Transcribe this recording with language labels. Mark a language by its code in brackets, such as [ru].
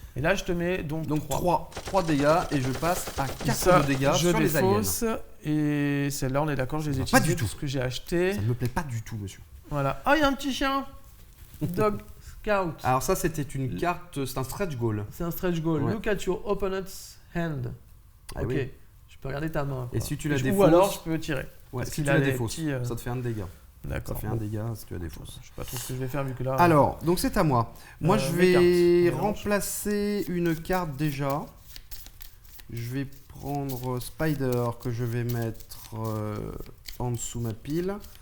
[fr] Et là, je te mets donc 3 dégâts et je passe à 4 de dégâts sur les aliens. Et celle-là, on est d'accord, je les ai utilisées. Pas du tout. Ce que j'ai acheté. Ça ne me plaît pas du tout, monsieur. Voilà. Ah, il y a un petit chien. Dog Scout. Alors ça, c'était une carte, c'est un stretch goal. C'est un stretch goal. Ouais. [en] Look at your opponent's hand. Ah, ok. [fr] oui. Je peux regarder ta main. Et si tu la défausses... Ou alors, je peux tirer. Ouais, si tu la défausses, ça te fait un dégât. D'accord. Ça fait un dégât si tu la défausses. Je sais pas trop ce que je vais faire vu que là... Alors, donc c'est à moi. Moi, je vais remplacer une carte déjà. Je vais prendre Spider que je vais mettre en dessous ma pile.